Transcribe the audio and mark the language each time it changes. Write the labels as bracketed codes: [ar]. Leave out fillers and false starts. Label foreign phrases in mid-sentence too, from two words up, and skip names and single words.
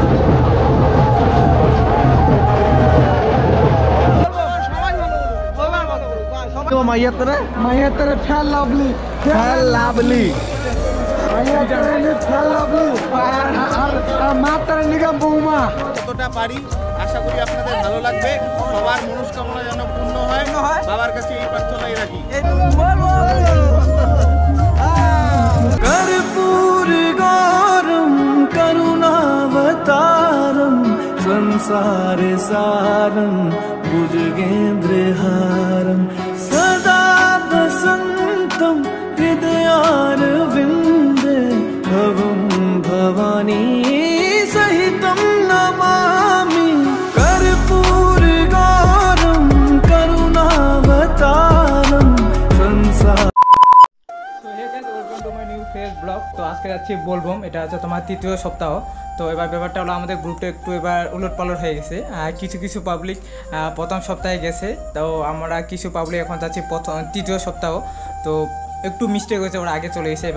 [bn] মাইয়াতরে ফেল লাভলি মাতারে নিগম বৌমা। যতটা পারি আশা করি আপনাদের ভালো লাগবে। সবার মনস্কামনা যেন পূর্ণ হয়, বাবার কাছে এই প্রার্থনাই রাখি। [sa] कर्पूर गौरम करुणावतारम संसार सारम भुजगेन्द्रहारम सदा वसंतम हृदयारविंदे भवं भवानी सहितं नमामि। कर्पूर गौरम करुणावतारम संसार। [bn] ব্লগ। তো আজকে যাচ্ছি বোলবম, এটা হচ্ছে তোমার তৃতীয় সপ্তাহ। তো এবার ব্যাপারটা হলো আমাদের গ্রুপটা একটু এবার উলট পালট হয়ে গেছে। কিছু কিছু পাবলিক প্রথম সপ্তাহে গেছে, তো আমরা কিছু পাবলিক এখন যাচ্ছি তৃতীয় সপ্তাহ। তো একটু মিস্টেক হয়েছে, ওরা আগে চলে গেছে।